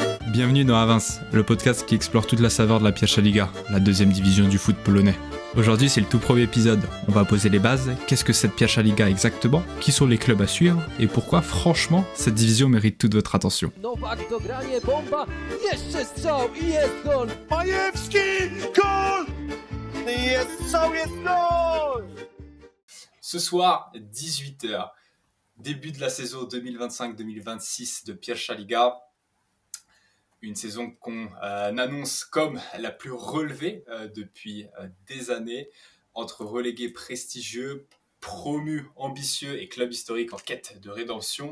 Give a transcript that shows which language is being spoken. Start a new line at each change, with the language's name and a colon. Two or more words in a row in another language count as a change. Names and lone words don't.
French: Bienvenue dans Avance, le podcast qui explore toute la saveur de la Pierwsza Liga, la deuxième division du foot polonais. Aujourd'hui, c'est le tout premier épisode. On va poser les bases. Qu'est-ce que cette Pierwsza Liga exactement? Qui sont les clubs à suivre? Et pourquoi, franchement, cette division mérite toute votre attention.
Polish: Nowak dogranie, bomba, jeszcze strzał i jest gol! Majewski, gol! Jest strzał, jest gol!
French: Ce soir, 18h, début de la saison 2025-2026 de Pierwsza Liga. Une saison qu'on annonce comme la plus relevée depuis des années, entre relégués prestigieux, promus ambitieux et clubs historiques en quête de rédemption.